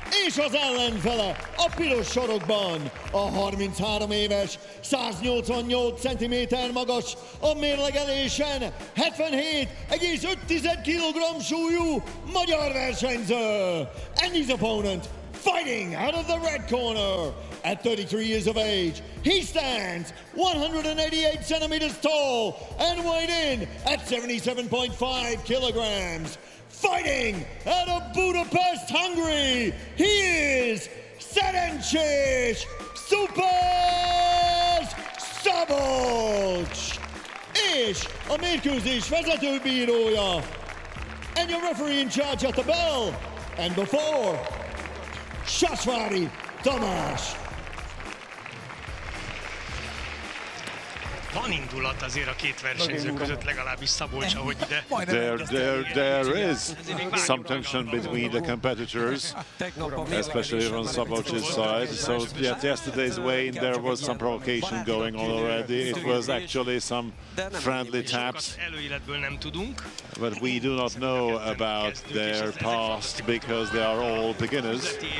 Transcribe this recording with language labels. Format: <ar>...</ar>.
<hu>És az ellenfele a piros sarokban a 33 éves, 188 cm magas, a mérlegelésen 77,5 kg súlyú magyar versenyző.</hu> <en>And his opponent, fighting out of the red corner, at 33 years of age, he stands 188 centimeters tall and weighed in at 77.5 kilograms. Fighting out of Budapest, Hungary, he is Szerencsés Superz Szabolcs!</en> <hu>És a mérkőzés vezetőbírója,</hu> <en>and your referee in charge at the bell, and before, Sasvári Tamás.</en> <hu>Van indulat azért a két versenyző között, legalábbis Szabolcs, ahogy ide.</hu> <en>There is some tension between the competitors, especially on Szabolcs's side. So at yesterday's weigh-in there was some provocation going on already. It was actually some friendly taps.</en> <hu>Előéletből nem tudunk.</hu> <en>But we do not know about their past because they are all beginners.</en>